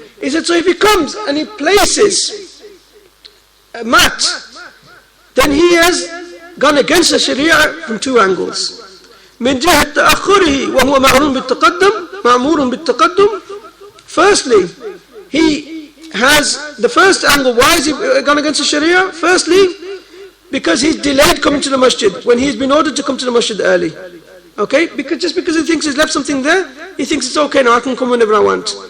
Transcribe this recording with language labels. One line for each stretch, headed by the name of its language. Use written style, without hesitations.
English: He said, so if he comes and he places a mat, then he has gone against the Sharia from two angles.
Arabic: من جهة تأخره وهو مأمور بالتقدم.
English: Firstly, he has the first angle. Why is he gone against the Sharia? Firstly, because he's delayed coming to the masjid when he's been ordered to come to the masjid early. Okay? Just because he thinks he's left something there, he thinks it's okay now, I can come whenever I want.